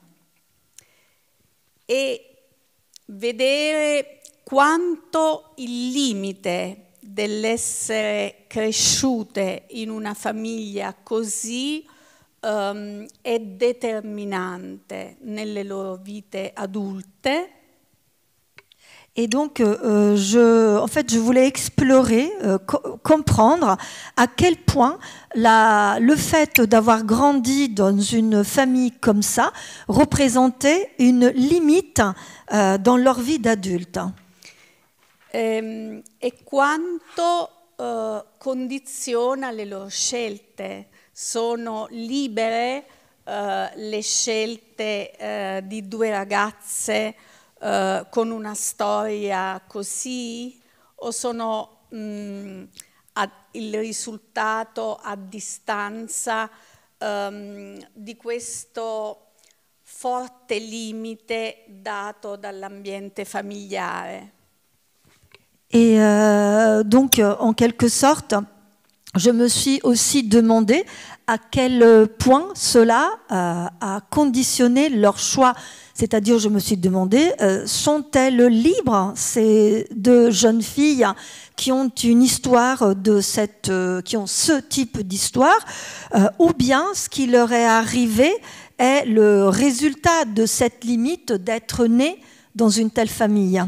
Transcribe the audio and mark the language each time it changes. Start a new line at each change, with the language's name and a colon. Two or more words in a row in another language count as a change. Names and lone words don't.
Italian: e vedere quanto il limite dell'essere cresciute in una famiglia così è determinante nelle loro vite adulte.
French: Et donc, je voulais explorer, comprendre à quel point le fait d'avoir grandi dans une famille comme ça représentait une limite dans leur vie d'adulte.
Italian: E quanto condiziona le loro scelte. Sono libere le scelte di due ragazze con una storia così, o sono il risultato a distanza di questo forte limite dato dall'ambiente familiare?
French: Et donc, en quelque sorte, je me suis aussi demandé à quel point cela a conditionné leur choix. C'est-à-dire, je me suis demandé, sont-elles libres, ces deux jeunes filles qui ont une histoire qui ont ce type d'histoire, ou bien ce qui leur est arrivé est le résultat de cette limite d'être nées dans une telle famille?